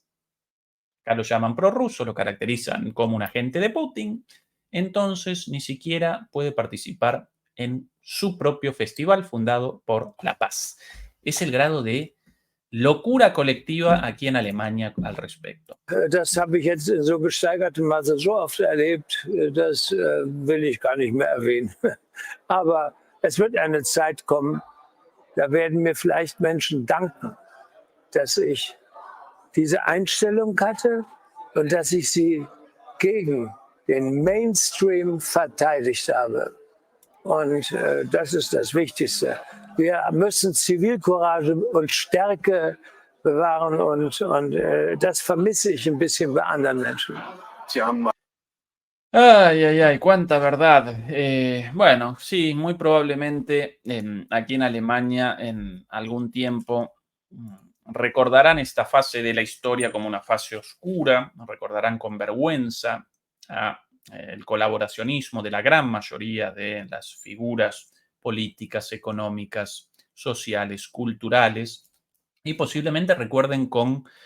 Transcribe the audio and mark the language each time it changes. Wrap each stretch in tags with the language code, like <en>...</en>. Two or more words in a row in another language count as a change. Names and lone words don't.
<es>Acá lo llaman prorruso, lo caracterizan como un agente de Putin, entonces ni siquiera puede participar en su propio festival fundado por la paz. Es el grado de locura colectiva aquí en Alemania al respecto.</es> <de>Das habe ich jetzt in so gesteigertem Maße so oft erlebt, das will ich gar nicht mehr erwähnen. Aber es wird eine Zeit kommen, da werden mir vielleicht Menschen danken, dass ich diese Einstellung hatte und dass ich sie gegen den Mainstream verteidigt habe. Und das ist das Wichtigste. Wir müssen Zivilcourage und Stärke bewahren und das vermisse ich ein bisschen bei anderen Menschen. Sie haben mal</de> <es>Ay, ay, ay, cuánta verdad. Bueno, sí, muy probablemente aquí en Alemania en algún tiempo recordarán esta fase de la historia como una fase oscura, recordarán con vergüenza el colaboracionismo de la gran mayoría de las figuras políticas, económicas, sociales, culturales, y posiblemente recuerden con</es>